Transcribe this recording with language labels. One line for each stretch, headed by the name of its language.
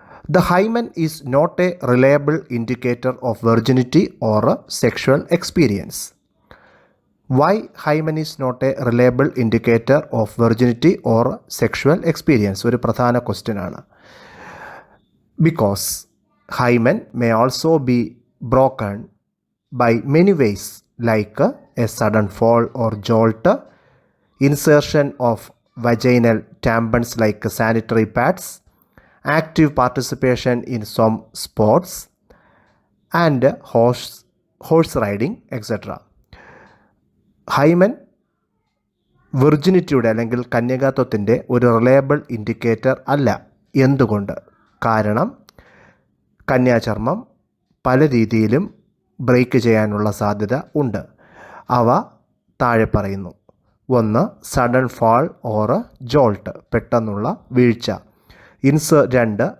English: The hymen is not a reliable indicator of virginity or sexual experience. Why hymen is not a reliable indicator of virginity or sexual experience
Malayalam: ഒരു പ്രധാന question ആണ്.
English: Because hymen may also be broken by many ways like a sudden fall or jolt, insertion of vaginal tampons like sanitary pads, active participation in some sports, and horse riding, etc.
Malayalam: Hymen വിർജിനിറ്റിയുടെ അല്ലെങ്കിൽ കന്യകാത്വത്തിൻ്റെ ഒരു reliable indicator അല്ല. എന്തുകൊണ്ട്? കാരണം കന്യാചർമ്മം പല രീതിയിലും break ചെയ്യാനുള്ള സാധ്യത ഉണ്ട്. അവ താഴെ പറയുന്നു. 1.
English: sudden fall or jolt,
Malayalam: പെട്ടെന്നുള്ള വീഴ്ച. 2.